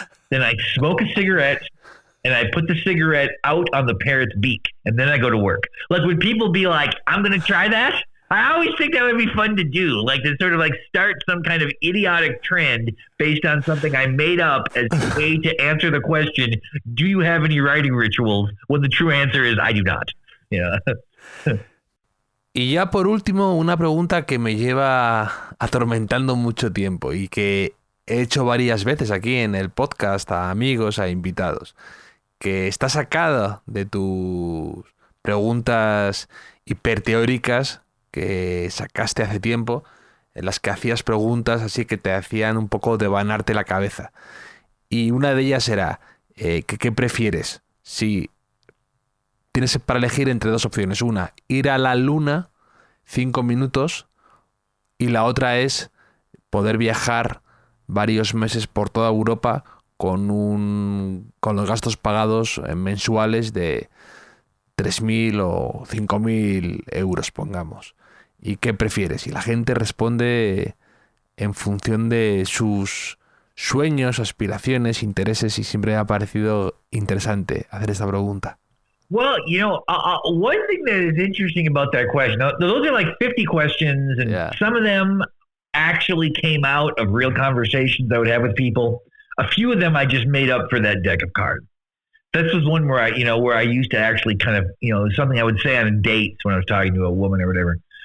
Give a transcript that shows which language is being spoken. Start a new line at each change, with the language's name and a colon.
English: Then I smoke a cigarette and I put the cigarette out on the parrot's beak, and then I go to work. Like, would people be like, I'm going to try that? I always think that would be fun to do, like to sort of like start some kind of idiotic trend based on something I made up as a way to answer the question, do you have any writing rituals? When the true answer is, I do not.
Spanish: Y ya por último, una pregunta que me lleva atormentando mucho tiempo y que he hecho varias veces aquí en el podcast a amigos, a invitados, que está sacada de tus preguntas hiperteóricas que sacaste hace tiempo, en las que hacías preguntas así que te hacían un poco devanarte la cabeza. Y una de ellas era, ¿qué prefieres? Si tienes para elegir entre dos opciones. Una, ir a la luna 5 minutos, y la otra es poder viajar varios meses por toda Europa con los gastos pagados mensuales de 3.000 o 5.000 euros, pongamos. ¿Y qué prefieres? Y la gente responde en función de sus sueños, aspiraciones, intereses, y siempre me ha parecido interesante hacer esta pregunta.
English: Well, one thing that is interesting about that question, those are like 50 questions, and some of them actually came out of real conversations I would have with people. A few of them I just made up for that deck of cards. This was one where I used to actually kind of, something I would say on dates when I was talking to a woman or whatever.